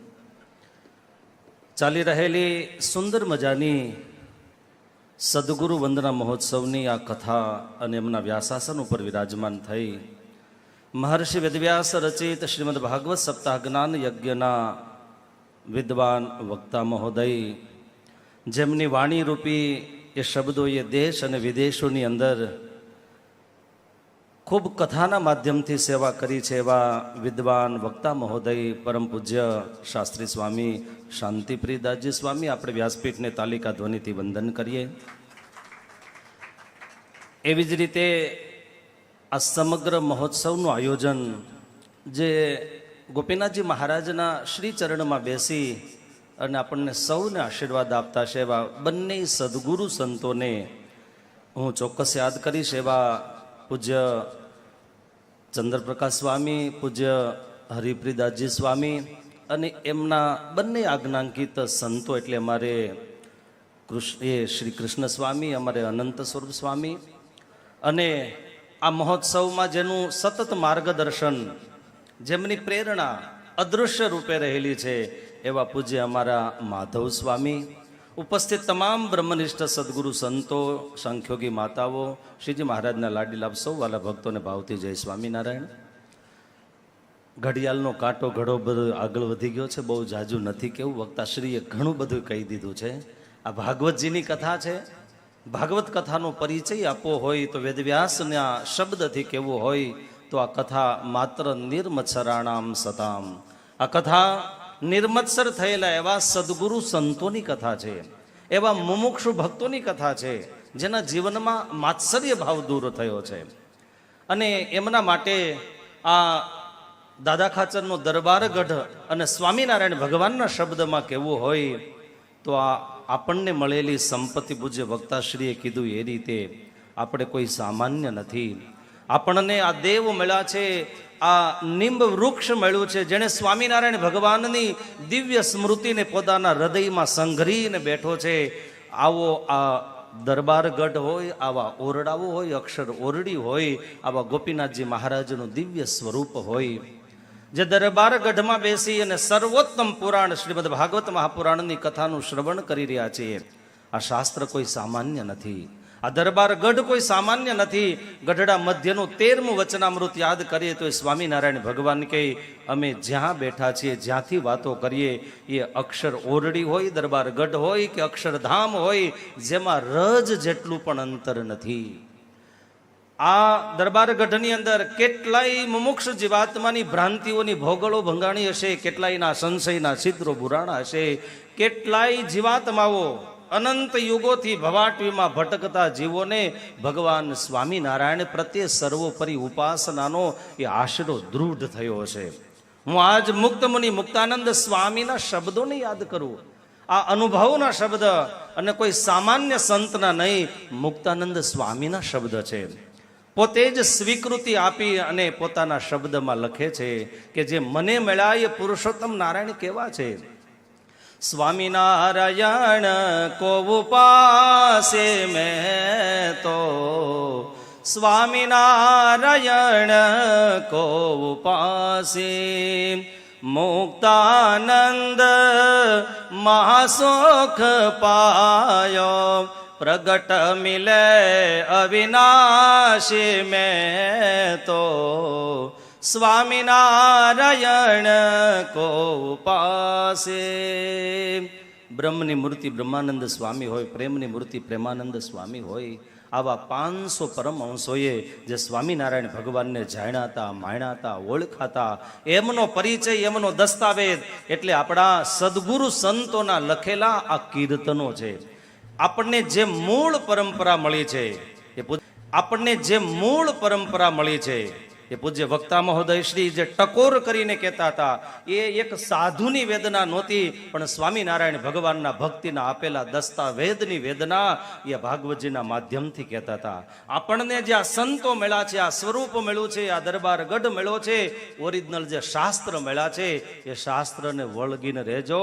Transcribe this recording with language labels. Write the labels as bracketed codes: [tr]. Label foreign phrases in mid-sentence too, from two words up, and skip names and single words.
[gu] ચાલી રહેલી સુંદર મજાની સદ્ગુરુ વંદના મહોત્સવની આ કથા અને એમના વ્યાસાસન પર વિરાજમાન થઈ મહર્ષિ વેદવ્યાસ રચિત શ્રીમદ્ ભાગવત સપ્તાહ જ્ઞાન યજ્ઞના વિદ્વાન વક્તા મહોદય જેમની વાણી રૂપી યે શબ્દોં યે દેશ અને વિદેશોની અંદર ખૂબ કથાના માધ્યમ થી સેવા કરી છે એવા વિદ્વાન વક્તા મહોદય પરમ પૂજ્ય શાસ્ત્રી સ્વામી શાંતિપ્રિયદાસજી સ્વામી અપને વ્યાસપીઠ ને તાલિકા ધ્વનિ થી વંદન કરીએ। એવી જ રીતે આ સમગ્ર મહોત્સવનું આયોજન જે ગોપીનાથજી મહારાજના શ્રી ચરણ માં બેસી અને આપણે સૌને આશીર્વાદ આપતા છે એવા બંને સદ્ગુરુ સંતોને હું ચોક્કસ યાદ કરીશ એવા પૂજ્ય ચંદ્રપ્રકાશ સ્વામી પૂજ્ય હરિપ્રિયદાસજી સ્વામી અને એમના બંને આજ્ઞાંકિત સંતો એટલે અમારે શ્રી કૃષ્ણ સ્વામી અમારે અનંત સ્વરૂપ સ્વામી અને આ મહોત્સવ માં જેનું સતત માર્ગદર્શન જેમની પ્રેરણા અદૃશ્ય રૂપે રહેલી છે એવા પૂજ્ય અમારા માધવ સ્વામી ઉપસ્થિત તમામ બ્રહ્મનિષ્ઠ સદ્ગુરુ સંતો સાંખ્યયોગી માતાઓ શ્રીજી મહારાજના લાડીલા સૌ વ્હાલા ભક્તોને ભાવથી જય સ્વામિનારાયણ। ઘડિયાળનો કાંટો ઘણો બધો આગળ વધી ગયો છે, બહુ ઝાઝું નથી કહેવું, વક્તાશ્રીએ ઘણું બધું કહી દીધું છે। આ ભાગવતજીની કથા છે। ભાગવત કથાનો પરિચય આપવો હોય તો વેદવ્યાસના શબ્દથી કહેવું હોય તો આ કથા માત્ર નિર્મત્સરાણામ સતામ। આ કથા નિર્મત્સર થયેલા એવા સદ્ગુરુ સંતોની કથા છે, એવા મુમુક્ષુ ભક્તોની કથા છે જેના જીવનમાં માત્સર્ય ભાવ દૂર થયો છે। અને એમના માટે આ દાદા ખાચરનો દરબારગઢ અને સ્વામિનારાયણ ભગવાનના શબ્દમાં કહેવું હોય તો આ આપણને મળેલી સંપત્તિ પૂજ્ય વક્તાશ્રીએ કીધું એ રીતે આપણે કોઈ સામાન્ય નથી। આપણને આ દેવ મળ્યા છે, આ નિંબ વૃક્ષ મળ્યું છે જેણે સ્વામિનારાયણ ભગવાનની દિવ્ય સ્મૃતિને પોતાના હૃદયમાં સંઘરીને બેઠો છે। આવો આ દરબારગઢ હોય, આવા ઓરડાઓ હોય, અક્ષર ઓરડી હોય, આવા ગોપીનાથજી મહારાજનું દિવ્ય સ્વરૂપ હોય જે દરબારગઢ માં બેસી અને સર્વોત્તમ પુરાણ શ્રીમદ્ ભાગવત મહાપુરાણની કથાનું શ્રવણ કરી રહ્યા છીએ। આ શાસ્ત્ર કોઈ સામાન્ય નથી, આ દરબારગઢ કોઈ સામાન્ય નથી। ગઢડા મધ્યનું 13મું વચનામૃત યાદ કરીએ તો સ્વામિનારાયણ ભગવાન કહે અમે જ્યાં બેઠા છીએ જ્યાંથી વાતો કરીએ એ અક્ષર ઓરડી હોય, દરબારગઢ હોય કે અક્ષરધામ હોય જેમાં રજ જેટલું પણ અંતર નથી। આ દરબારગઢની અંદર કેટલાય મુમુક્ષુ જીવાત્માની ભ્રાંતિઓની ભોગળો ભંગાણી હશે, કેટલાયના સંશયના છિદ્રો પુરાણા હશે, કેટલાય જીવાત્માઓ અનંત યુગોથી ભવાટવીમાં ભટકતા જીવોને ભગવાન સ્વામિનારાયણ પ્રત્યે સર્વોપરિ ઉપાસનાનો એ આશરો દૃઢ થયો છે। હું આજ મુક્ત મુનિ મુક્તાનંદ સ્વામીના શબ્દોને યાદ કરું, આ અનુભવના શબ્દ અને કોઈ સામાન્ય સંતના નહીં, મુક્તાનંદ સ્વામીના શબ્દ છે। પોતે જ સ્વીકૃતિ આપી અને પોતાના શબ્દમાં લખે છે કે જે મને મળ્યા એ પુરુષોત્તમ નારાયણ કેવા છે। [hi] स्वामीनारायण को उपासे मैं तो स्वामीनारायण को उपासे मुक्तानंद महासुख पायो प्रगट मिले अविनाशी में तो स्वामीनारायण को उपासे। [gu] બ્રહ્મની મૂર્તિ બ્રહ્માનંદ સ્વામી હોય, પ્રેમની મૂર્તિ પ્રેમાનંદ સ્વામી હોય, આવા 500 પરમહંસોએ જે સ્વામિનારાયણ ભગવાન ને જાણ્યાતા માણ્યાતા ઓળખાતા એમનો પરિચય એમનો દસ્તાવેજ એટલે આપણા સદ્ગુરુ સંતોના લખેલા આ કીર્તનો છે। આપણે જે મૂળ પરંપરા મળી છે, આપણે જે મૂળ પરંપરા મળી છે એ પૂજ્ય વક્તા મહોદય શ્રી જે ટકોર કરીને કહેતા હતા એ એક સાધુની વેદના નહોતી, પણ સ્વામિનારાયણ ભગવાનના ભક્તિના આપેલા દસ્તાવેદની વેદના એ ભાગવતજીના માધ્યમથી કહેતા હતા. આપણને જે આ સંતો મળ્યા છે, આ સ્વરૂપ મળ્યું છે, આ દરબાર ગઢ મળ્યો છે, ઓરિજિનલ જે શાસ્ત્ર મળ્યા છે એ શાસ્ત્રને વળગીને રહેજો.